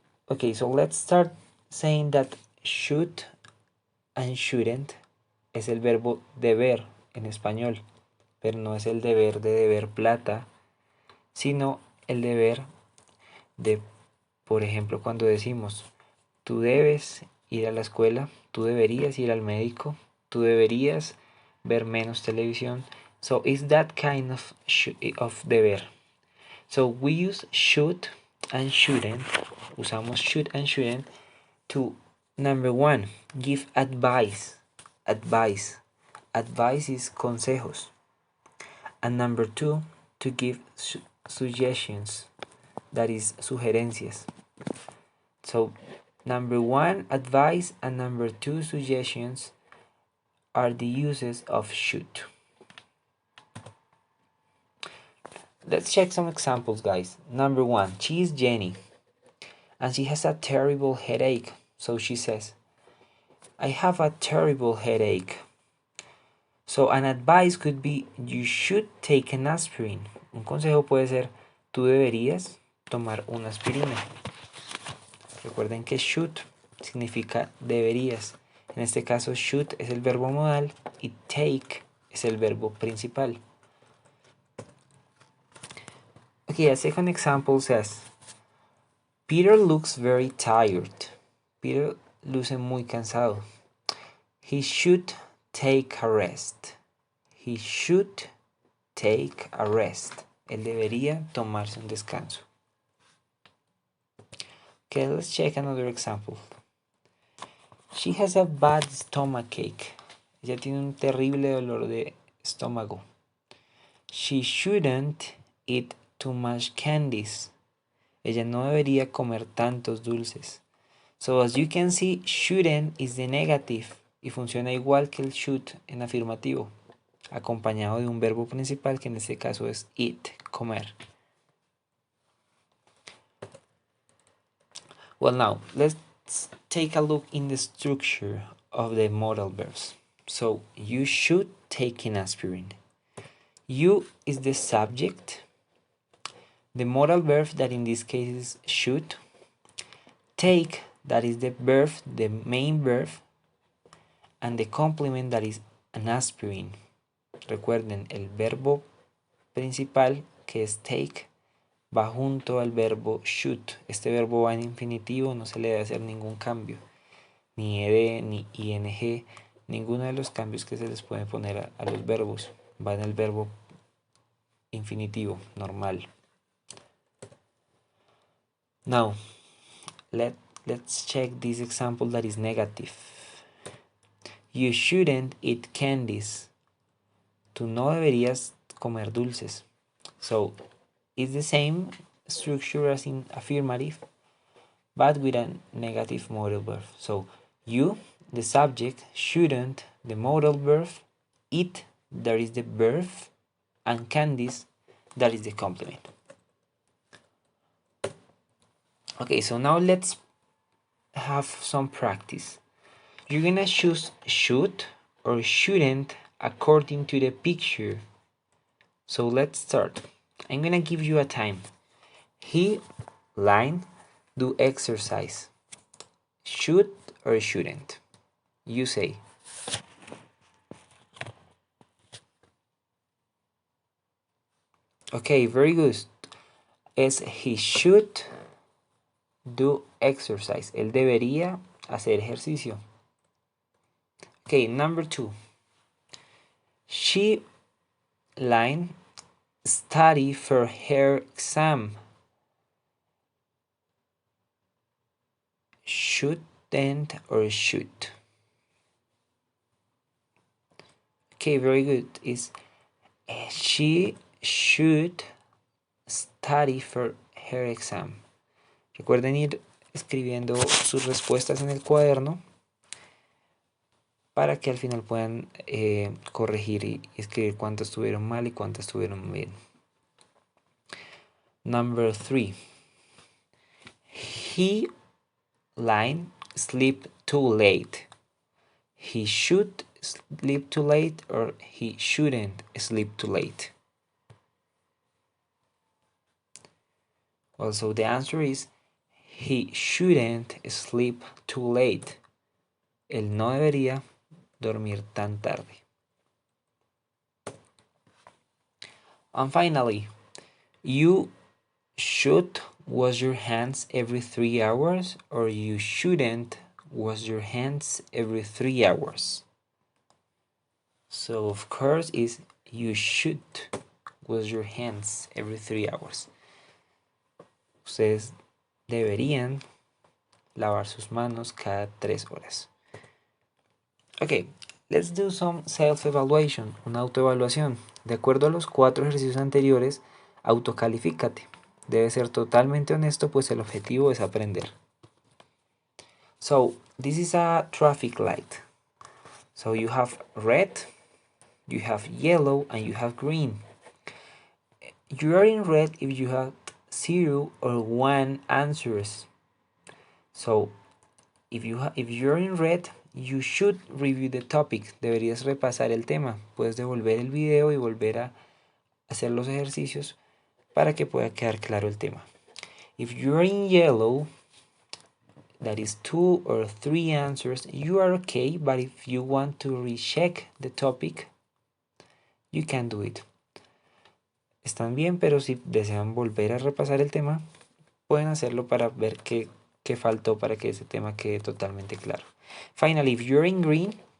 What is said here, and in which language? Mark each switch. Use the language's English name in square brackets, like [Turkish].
[English] Okay, so let's start saying that should and shouldn't [Spanish] es el verbo deber en español, pero no es el deber de deber plata, sino el deber de, por ejemplo, cuando decimos tú debes ir a la escuela, tú deberías ir al médico, tú deberías ver menos televisión. [English] So it's that kind of deber. So we use should and shouldn't. Usamos should and shouldn't to, number 1, give advice. Advice is consejos. And number 2, to give suggestions. That is sugerencias. So number 1, advice, and number 2, suggestions are the uses of should. Let's check some examples, guys. Number 1, she is Jenny and she has a terrible headache. So she says, I have a terrible headache. So an advice could be, you should take an aspirin. [Spanish] Un consejo puede ser, tú deberías tomar una aspirina. Recuerden que should significa deberías. En este caso, should es el verbo modal y take es el verbo principal. [English] Okay, a second example says, Peter looks very tired. [Spanish] Peter luce muy cansado. [English] He should take a rest. He should take a rest. [Spanish] Él debería tomarse un descanso. [English] Okay, let's check another example. She has a bad stomachache. [Spanish] Ella tiene un terrible dolor de estómago. [English] She shouldn't eat too much candies. [Spanish] Ella no debería comer tantos dulces. [English] So as you can see, shouldn't is the negative [Spanish] y funciona igual que el should en afirmativo, acompañado de un verbo principal que en este caso es eat, comer. [English] Well, now let's take a look in the structure of the modal verbs. So you should take an aspirin. You is the subject. The modal verb that in this case is should. Take, that is the verb, the main verb. And the complement that is an aspirin. [Spanish] Recuerden, el verbo principal que es take va junto al verbo should. Este verbo va en infinitivo, no se le debe hacer ningún cambio. Ni ed, ni ing, ninguno de los cambios que se les pueden poner a los verbos. Va en el verbo infinitivo, normal. [English] Now, let's check this example that is negative. You shouldn't eat candies. [Spanish] Tú no deberías comer dulces. [English] So, it's the same structure as in affirmative, but with a negative modal verb. So, you, the subject, shouldn't, the modal verb, eat, that is the verb, and candies, that is the complement. Okay, so now let's have some practice. You're gonna choose should or shouldn't according to the picture. So let's start. I'm gonna give you a time. He, line, do exercise. Should or shouldn't? You say. Okay, very good. Es he should do exercise. [Spanish] Él debería hacer ejercicio. [English] Okay, number 2. She, line, study for her exam. Shouldn't or should? Okay, very good. Is she should study for her exam. [Spanish] Recuerden ir escribiendo sus respuestas en el cuaderno para que al final puedan corregir y escribir cuántas estuvieron mal y cuántas estuvieron bien. [English] Number 3. He, line, sleep too late. He should sleep too late or he shouldn't sleep too late. Also, the answer is he shouldn't sleep too late. [Spanish] Él no debería dormir tan tarde. [English] And finally, you should wash your hands every 3 hours or you shouldn't wash your hands every 3 hours. So of course is you should wash your hands every 3 hours. [Spanish] Ustedes deberían lavar sus manos cada 3 horas. [English] Okay, let's do some self-evaluation, [Spanish] una autoevaluación. De acuerdo a los 4 ejercicios anteriores, autocalifícate. Debe ser totalmente honesto, pues el objetivo es aprender. [English] So, this is a traffic light. So you have red, you have yellow, and you have green. You are in red if you have 0 or 1 answers. So, if you're in red, you should review the topic. [Spanish] Deberías repasar el tema. Puedes devolver el video y volver a hacer los ejercicios para que pueda quedar claro el tema. [English] If you're in yellow, that is 2 or 3 answers, you are okay, but if you want to recheck the topic, you can do it. [Spanish] Están bien, pero si desean volver a repasar el tema, pueden hacerlo para ver qué faltó para que ese tema quede totalmente claro. [English] Finally, if you're in green,